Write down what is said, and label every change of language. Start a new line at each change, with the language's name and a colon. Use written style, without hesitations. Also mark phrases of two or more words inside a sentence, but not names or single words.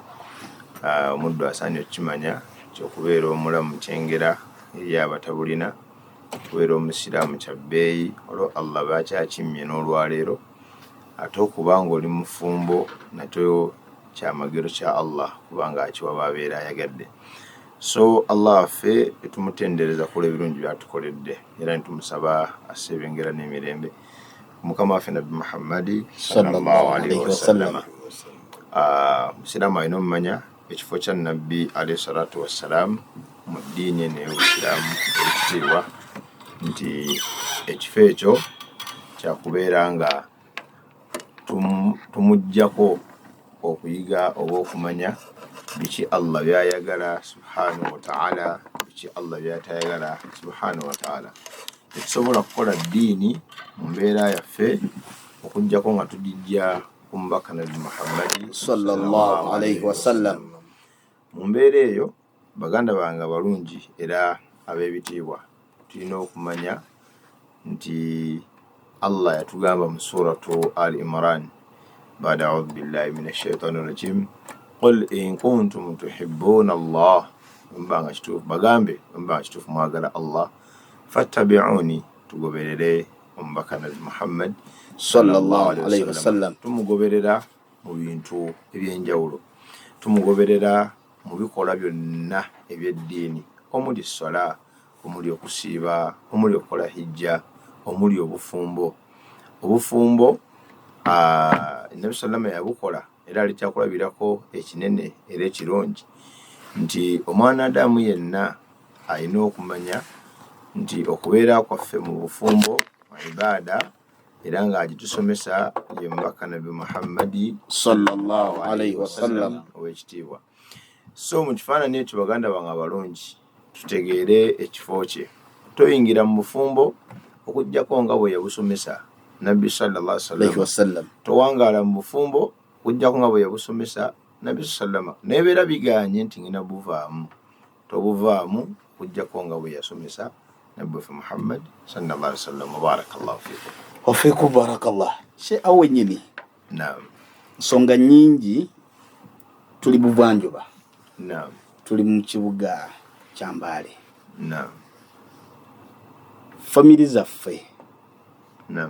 Ganda: Omuddu asaanye okukimanya ky'okubeera omulamu kyengera eri abatabulina, okubeera omusiraamu kya bbeeyi olwo Allah baakyakimye n'olwaleero, ate okubanga oli mufumbo nakyo kyamagero kya Allah kubanga akiwa baabeera ayagadde. So Allah affe tumutendereza kula ebirungi byatukoledde era nitumusaba asebengera n'emirembe Mukama waffe Nabbi Muhammad
Arabic: صلى الله عليه وسلم.
Ganda: Musiraamu alina omumanya ekifo kya Nabbi
Arabic: عليه الصلاة والسلام
Ganda: mu ddiini n'Obusiraamu ekitiibwa nti ekifo ekyo kyakubeera nga tumuggyako okuyiga oba okumanya biki Allah byayagala
Arabic: سبحانه وتعالى,
Ganda: biki Allah byatayagala
Arabic: سبحانه وتعالى.
Ganda: Tetusobola kukola ddiini mu mbeera yaffe okuggyako nga tugijja ku mubaka Nabbi Muhammad
Arabic: صلى الله عليه وسلم.
Ganda: Mu mbeera eyo baganda bange abalungi era ab'ebitiibwa tulina okumanya nti Allah yatugamba mu suratu Ali Imran
Arabic: بعد أعوذ بالله من الشيطان الرجيم قل إن كنتم تحبون الله,
Ganda: mbanga kituufu bagambe mbanga kituufu mwagala Allah fattabi'uni, tugoberere omubaka Nabbi Muhammad
Arabic: صلى الله عليه وسلم.
Ganda: Tumugoberera mu bintu ebyenjawulo, tumugoberera mu bikola byonna ebyeddiini, omuli sola, omuli okusiiba, omuli okukola hijja, omuli obufumbo. Obufumbo Nabbi sallama yabukola era alikyakulabirako ekinene era ekirungi nti omwana Adamu yenna alina okumanya nti okubeera kwaffe mu bufumbo ibaada era ng'agitusomesa ye mubaka Nabbi Muhammad
Arabic: صلى الله عليه وسلم
Ganda: ow'ekitiibwa. So mu kifaananyi ekyo baganda bange abalungi tutegeere ekifo kye. Toyingira mu bufumbo okuggyako nga bwe yabusomesa Nabbi
Arabic: صلى الله عليه وسلم.
Ganda: Towangaala mu bufumbo okuggyako nga bwe yabusomesa Nabbi sallama. Nebeera biganye nti ngina buvaamu, tobuvaamu okuggyako nga bwe yasomesa Nabbi waffe Muhammad
Arabic: صلى الله عليه وسلم. بارك الله فيكم. وفيكم بارك الله.
Ganda: Awe nyini. Naam. Nsonga nnyingi tuli buvanjuba. Naam. Tuli mu kibuga kya Mbale. Naam. Family zaffe Naam.